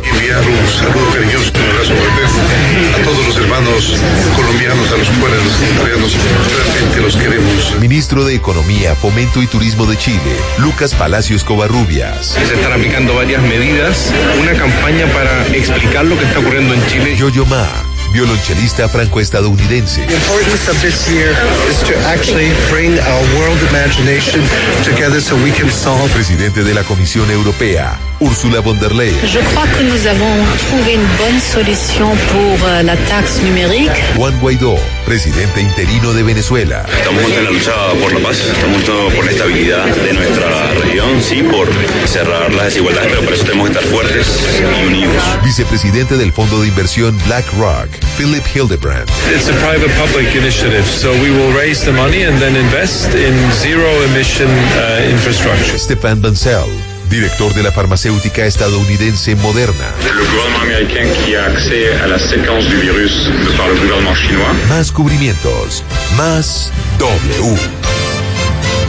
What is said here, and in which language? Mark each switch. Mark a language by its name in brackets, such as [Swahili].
[Spanish] Y enviar un saludo cariñoso y un abrazo fuerte a todos los hermanos colombianos, a los cuales realmente los queremos. Ministro de Economía, Fomento y Turismo de Chile, Lucas Palacios Covarrubias. Se están aplicando varias medidas, una campaña para explicar lo que está ocurriendo en Chile. Yo-Yo Ma, violonchelista franco-estadounidense. [English] The importance of this year is to actually bring our world imagination together so we can solve. [Spanish] Presidente de la Comisión Europea, Ursula von der Leyen. [French] Je crois que nous avons trouvé une bonne solution pour la taxe numérique. [Spanish] Juan Guaidó, presidente interino de Venezuela. Estamos en la lucha por la paz, estamos por la estabilidad de nuestra región, sí, por cerrar las desigualdades, pero por eso tenemos que estar fuertes y unidos. Vicepresidente del Fondo de Inversión BlackRock, Philip Hildebrand. [English] It's a private-public initiative, so we will raise the money and then invest in zero-emission infrastructure. [Spanish] Stefan Bancel, director de la farmacéutica estadounidense Moderna. El gobierno americano que accede a la secuencia del virus por el gobierno chino. Más cubrimientos. Más W.